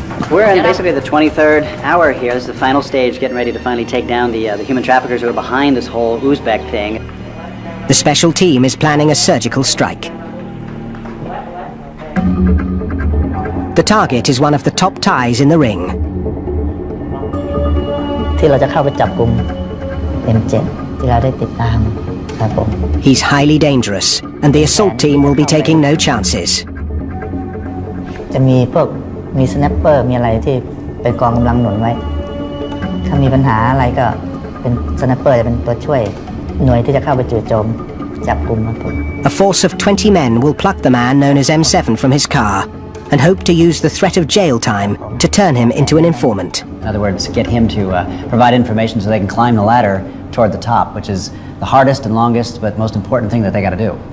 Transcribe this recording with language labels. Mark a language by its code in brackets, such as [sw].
[en] We're in basically the 23rd hour here. This is the final stage, getting ready to finally take down the human traffickers who are behind this whole Uzbek thing. The special team is planning a surgical strike. The target is one of the top Thais in the ring. [th] ที่เราจะเข้าไปจับกุม M7 ที่เราได้ติดตาม ครับผม [en] He's highly dangerous, and the assault team will be taking no chances. [th] จะมีพวกมีสแนปเปอร์มีอะไรที่เป็นกองกำลังหนุนไว้ถ้ามีปัญหาอะไรก็เป็นสแนปเปอร์จะเป็นตัวช่วยหน่วยที่จะเข้าไปจู่โจมจับกุมครับผม [en] A force of 20 men will pluck the man known as M7 from his car and hope to use the threat of jail time to turn him into an informant. In other words, get him to provide information so they can climb the ladder toward the top, which is the hardest and longest but most important thing that they got to do.